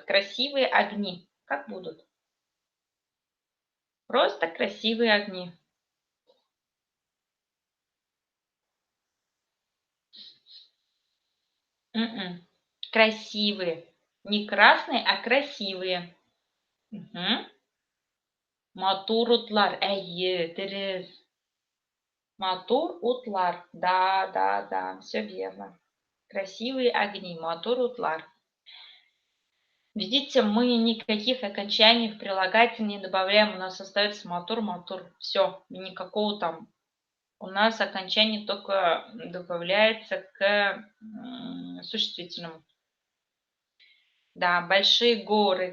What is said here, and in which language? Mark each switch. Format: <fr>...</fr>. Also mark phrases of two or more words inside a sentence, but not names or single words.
<ru>Красивые огни. Как будут? Просто красивые огни. Красивые. Не красные, а красивые.</ru> <tt>Матур утлар. Әйе, дұрыс. Матур утлар.</tt> <ru>Да, да, да, все верно. Красивые огни.</ru> <tt>Матур утлар.</tt> <ru>Видите, мы никаких окончаний в прилагательные не добавляем. У нас остается</ru> <tt>матур, матур.</tt> <ru>Все, никакого там. У нас окончание только добавляется к существительному. Да, большие горы.</ru>